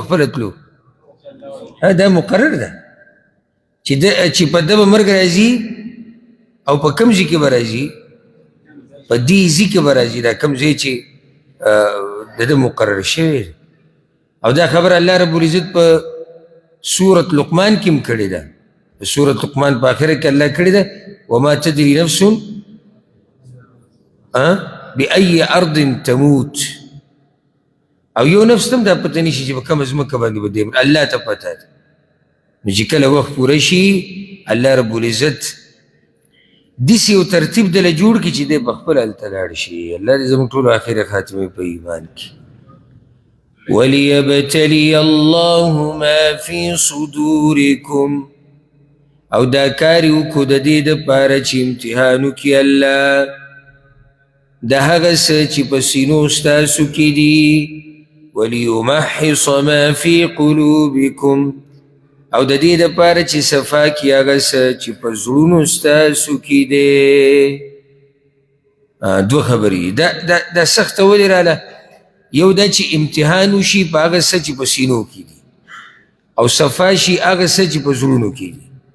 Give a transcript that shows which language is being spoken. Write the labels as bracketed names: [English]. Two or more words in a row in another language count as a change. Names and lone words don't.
[Pashto] خپله تلو دا مقرر ده چې په ده به مرګ راځي او په کوم ځای کې به راځي په دې ځای کې به راځي دا کوم ځای چې د ده مقرر شوی دی او دا خبر الله رب العزت په سورة لقمان کې هم کړې ده په سورة لقمان په آخره کې الله کړې ده [Arabic] وما تدري نفس بأي أرض تموت [Pashto] او یو نفس تم دا پته نشي چې په کومه ځمکه باندې به دی الله ته پته ده نو چې کله وخت پوره شي الله رب العزت داسې یو ترتیب دله جوړ کړي چې دی په خپله هلته لاړ شي الله دې زموږ ټولو آخرې خاتمې په ایمان کې [Arabic] وليبتلي الله ما في صدوركم [Pashto] او دا کار یې وکړو د دې دپاره چې امتحان وکړي الله د هغه څه چې په سینو ستاسو کې دي [Arabic] وليمحص ما في قلوبكم [Pashto] او د دې دپاره چې صفا کړي هغه څه چې په زړونو ستاسو کې دی دوه خبرې دا سخته ولې راله یو دا چې امتحان وشي په هغه څه چې په سینو کې دي او صفا شي هغه څه چې په زړونو کې دي